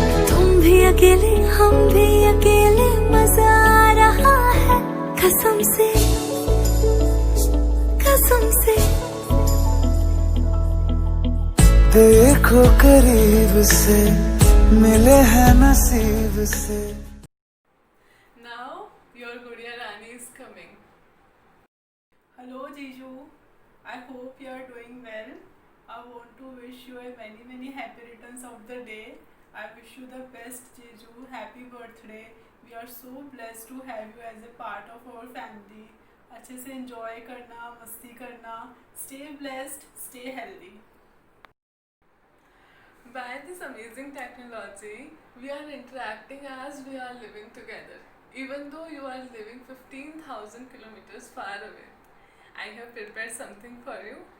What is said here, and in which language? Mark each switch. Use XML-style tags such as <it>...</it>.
<hi>तुम भी अकेले हम भी अकेले, मजा आ रहा है कसम से कसम से। देखो करीब से मिले हैं नसीब से।</hi> <en>Now your Gudiya Rani is coming. Hello Jiju, I hope you are doing well. I want to wish you a many happy returns of the day. I wish you the best Jiju, happy birthday. We are so blessed to have you as a part of our family.</en> <hi>अच्छे से enjoy करना, मस्ती करना,</hi> <en>stay blessed, stay healthy. By this amazing technology, we are interacting as we are living together, even though you are living 15,000 kilometers far away. I have prepared something for you.</en>